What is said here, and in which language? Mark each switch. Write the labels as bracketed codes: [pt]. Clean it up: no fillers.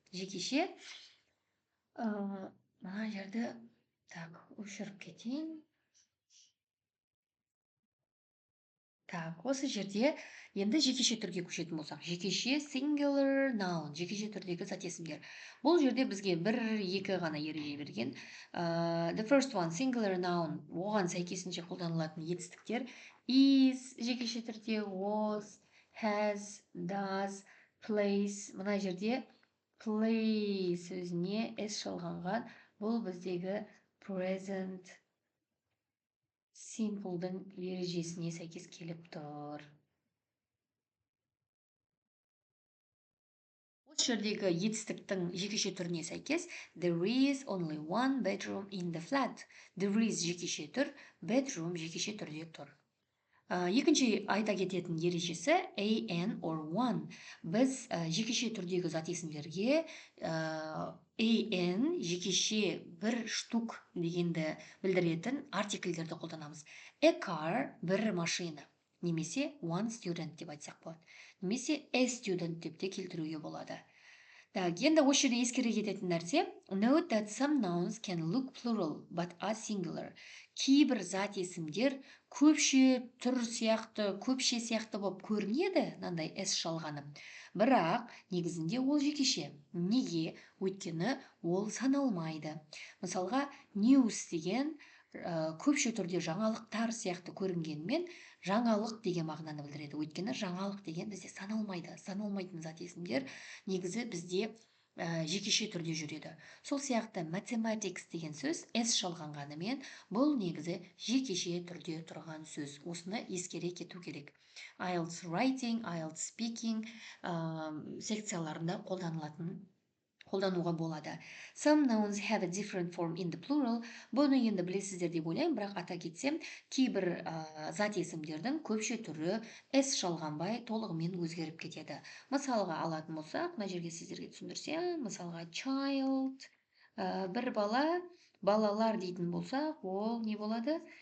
[kk] Жекеше мына жерді өшіріп кетейін. Осы жерде енді жекеше түрге көшетін болсақ, жекеше singular noun, жекеше түрдегі зат есімдер. Бұл жерде бізге 1-2 ғана ереже берген. [en] The first one, [kk] singular noun, оған сәйкесінше қолданылатын етістіктер is жекеше түрде, was, has, does, plays. Мына жерде play сөзіне s жалғанған. Бұл біздегі present simple'дың ережесіне сәйкес келіп тұр. Осы жердегі етістіктің жекеше түріне сәйкес [en] there is only one bedroom in the flat. [kk] There is жекеше түр, bedroom жекеше түрде тұр. Екінші айта кететін ережесі an or one. Біз жекеше түрдегі зат есімдерге an жекеше бір штук дегенді білдіретін артикльдерді қолданамыз. A car бір машина, немесе one student деп айтсақ болады. Немесе a student деп те келтіруге болады. Енді осы жерде ескере кететін нәрсе, [en] note that some nouns can look plural but are singular. [kk] Кейбір зат есімдер көпше түр сияқты, көпше сияқты болып көрінеді, мынандай s жалғанып. Бірақ негізінде ол жекеше. Неге? Өйткені ол саналмайды. Мысалға, news деген көпше түрде жаңалықтар сияқты көрінгенмен, жаңалық деген мағынаны білдіреді. Өйткені жаңалық деген бізде саналмайды. Саналмайтын зат есімдер негізі бізде жекеше түрде жүреді. Сол сияқты mathematics деген сөз s жалғанғанымен, бұл негізі жекеше түрде тұрған сөз. Осыны ескере кету керек. IELTS writing, IELTS speaking секцияларында қолдануға болады. [en] Some nouns have a different form in the plural. [kk] Бұны енді білесіздер деп ойлаймын, бірақ ата кетсем, кейбір зат есімдердің көпше түрі s жалғанбай толығымен өзгеріп кетеді. Мысалға алатын болсақ, мына жерге сіздерге түсіндірсем, мысалға child, бір бала, балалар дейтін болсақ, ол не болады?